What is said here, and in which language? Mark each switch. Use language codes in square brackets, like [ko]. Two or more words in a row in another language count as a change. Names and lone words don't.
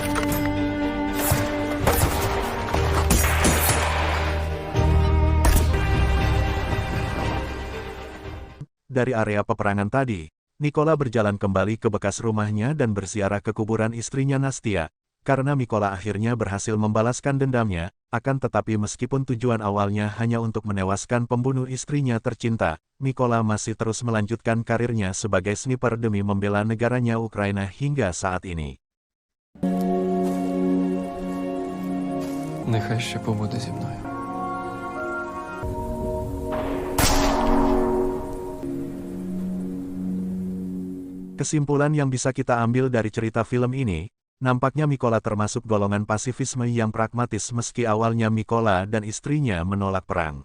[id] Dari area peperangan tadi, Mykola berjalan kembali ke bekas rumahnya dan berziarah ke kuburan istrinya Nastia, karena Mykola akhirnya berhasil membalaskan dendamnya. Akan tetapi meskipun tujuan awalnya hanya untuk menewaskan pembunuh istrinya tercinta, Mykola masih terus melanjutkan karirnya sebagai sniper demi membela negaranya Ukraina hingga saat ini. [uk] Нехай ще побуде зі мною. [id] Kesimpulan yang bisa kita ambil dari cerita film ini, nampaknya Mykola termasuk golongan pasifisme yang pragmatis meski awalnya Mykola dan istrinya menolak perang.